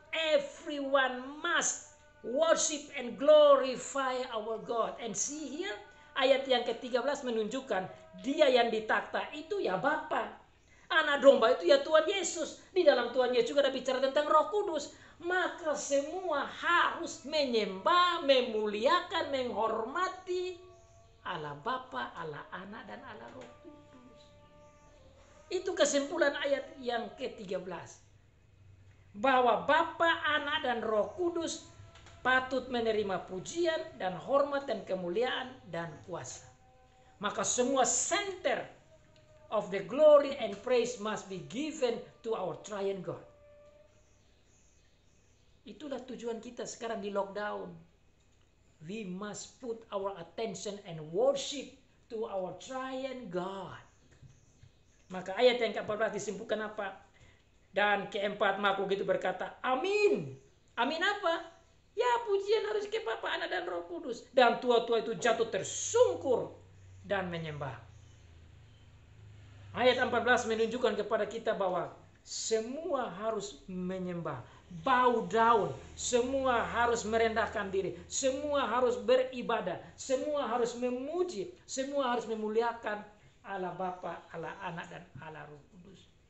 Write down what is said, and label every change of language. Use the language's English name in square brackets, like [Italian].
[English] Everyone must worship and glorify our God. And see here, [Indonesian] ayat yang ke-13 menunjukkan dia yang ditakhta itu ya Bapa. Anak domba itu ya Tuhan Yesus. Di dalam Tuhan Yesus juga ada bicara tentang Roh Kudus. Maka semua harus menyembah, memuliakan, menghormati Allah Bapa, Allah Anak, dan Allah Roh Kudus. Itu kesimpulan ayat yang ke-13. Bahwa Bapa, Anak, dan Roh Kudus patut menerima pujian dan hormat dan kemuliaan dan kuasa. Maka semua [English] center of the glory and praise must be given to our triune God. [Indonesian] Itulah tujuan kita sekarang di lockdown. [English] We must put our attention and worship to our triune God. [Indonesian] Maka ayat yang ke-14 disimpulkan apa? Dan keempat makhluk itu berkata, amin. Amin apa? Ya, pujian harus ke Bapa, Anak, dan Roh Kudus. Dan tua-tua itu jatuh tersungkur dan menyembah. Ayat 14 menunjukkan kepada kita bahwa semua harus menyembah, [English] bow down, [Indonesian] semua harus merendahkan diri, semua harus beribadah, semua harus memuji, semua harus memuliakan Allah Bapa, Allah Anak, dan Allah Roh Kudus.